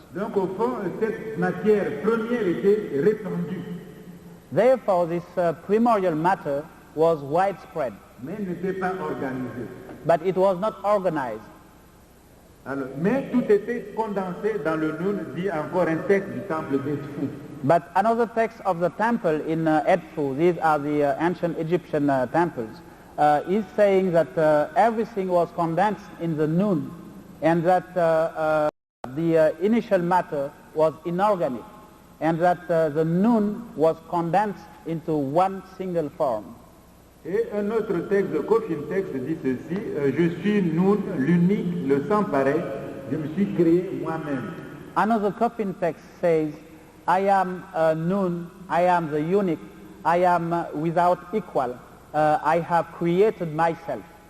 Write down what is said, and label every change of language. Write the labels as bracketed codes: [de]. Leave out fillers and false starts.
[fr] Donc au fond, cette matière première était répandue. [en] Therefore, this primordial matter was widespread. [fr] Mais n'était pas organisée. [en] But it was not organized. [fr] Alors, mais tout était condensé dans le Noun, dit encore un texte du temple d'Edfu. [en] But another text of the temple in Edfu, these are the ancient Egyptian temples, is saying that everything was condensed in the noon, and that the initial matter was inorganic, and that the noon was condensed into one single form. [fr] Et un autre texte, le coffin texte, dit ceci, je suis Noun, l'unique, le sans pareil, je me suis créé moi-même. [en] Another coffin text says, I am Noon, I am the unique, I am without equal, I have created myself.